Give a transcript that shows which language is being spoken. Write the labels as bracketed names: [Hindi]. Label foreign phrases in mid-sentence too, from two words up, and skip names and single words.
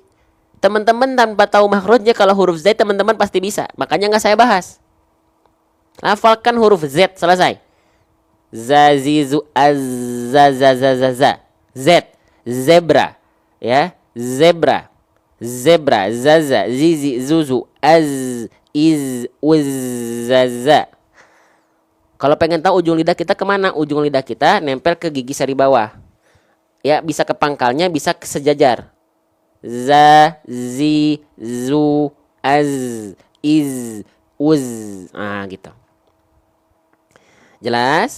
[Indonesian] Teman-teman tanpa tahu makhrajnya kalau huruf Z teman-teman pasti bisa. Makanya nggak saya bahas. Lafalkan huruf Z, selesai. Zazizu azzazazaza. Z, zebra. Ya, zebra. Zebra, zaza, zizi, zuzu, az, iz, uzzaza. Kalau pengen tahu ujung lidah kita kemana? Ujung lidah kita nempel ke gigi seri bawah. Ya, bisa ke pangkalnya, bisa ke sejajar. Za, zi, zu, az, iz, uz. Nah, gitu. Jelas?